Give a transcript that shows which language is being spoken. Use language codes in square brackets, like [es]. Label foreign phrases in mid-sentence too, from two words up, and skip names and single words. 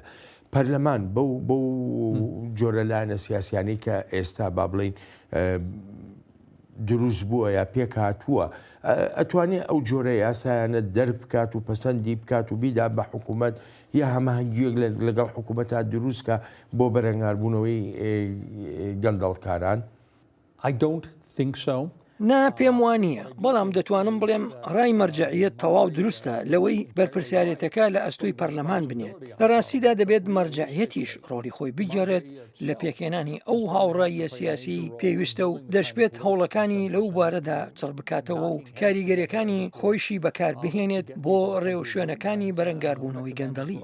[ckb] پەرلەمان بەو جۆرە لایەنە سیاسیانی کە ئێستا با بڵین دروست بووە یا پێک هاتووە ئەتوانێت ئەو جۆرە یاسایانە دەربکات و پەسەندی بکات و بیدا بە حکوومەت یا هەماهەنگیەک لەگەڵ حکوومەتە دروستکە بۆ بەرەنگاربوونەوەی گەندەڵکاران. [en] I don't think so. [ckb] نا پێم وانییە، بەڵام دەتوانم بڵێم ڕای مەرجعیەت تەواو دروستە لەوەی بەرپرسیارەتەکە لە ئەستۆی پەرلەمان بنێت. لە ڕاستیدا دەبێت مەرجعیەتیش ڕۆڵی خۆی بگێڕێت لە پێکهێنانی ئەو هاوڕاییە سیاسی پێویستە و دەشبێت هەوڵەکانی لەو بارەدا چڕ بکاتەوە و کاریگەریەکانی خۆیشی بەکار بهێنێت بۆ ڕێو شوێنەکانی بەرەنگاربوونەوەی گەندەڵی.